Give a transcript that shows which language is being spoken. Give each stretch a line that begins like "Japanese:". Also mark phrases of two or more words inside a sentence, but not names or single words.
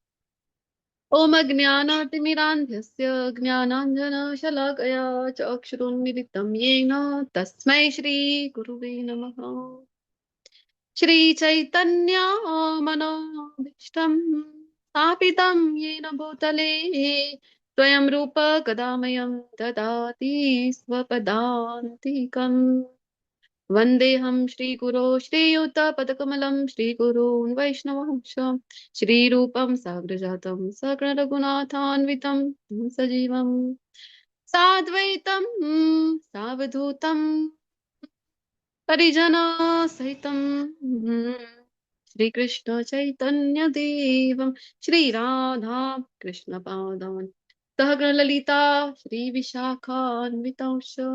Sanskrit: ઓમ જ્ઞાનાતિમિરાન્ધસ્ય જ્ઞાનાંજનશલાકયા ચક્ષુરુન્મિલિतं येन તસ્मै શ્રી ગુરુવે નમઃ. શ્રી ચૈતન્યમનોભીષ્ટં સ્થાપિतं येन भूतले स्वयं रूप कदामयं ददाति स्वपदान्तिकम्. वन्देऽहं श्रीगुरो श्रीयुतपदकमलं श्रीगुरून् वैष्णवांश श्रीरूपं साग्रजातं सकलरघुनाथान्वितं सजीवं साद्वैतं सावधूतं परिजनसहितं श्रीकृष्ण चैतन्यदेवं श्रीराधा कृष्णपादान् सहगणललिता श्रीविशाखान्वितांश.